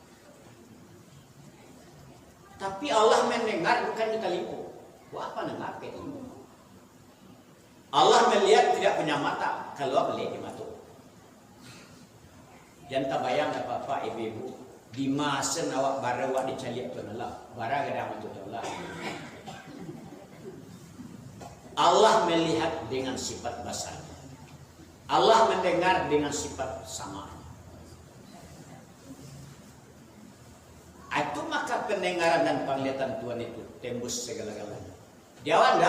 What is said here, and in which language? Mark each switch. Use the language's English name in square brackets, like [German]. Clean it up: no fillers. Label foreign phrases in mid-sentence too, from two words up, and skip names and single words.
[Indonesian] Tapi Allah mendengar bukan di telinga. Wah, apa dengar ke ini? Allah melihat tidak punya mata. Kalau melihat di mata. Jangan terbayang apa-apa ibu-ibu. [Minangkabau] Di masa awak bara awak dicaliak tu Allah. Bara gadang itu Allah. [Indonesian] Allah melihat dengan sifat basar. Allah mendengar dengan sifat sama. Itu maka pendengaran dan penglihatan Tuhan itu tembus segala-galanya. Jawab enggak?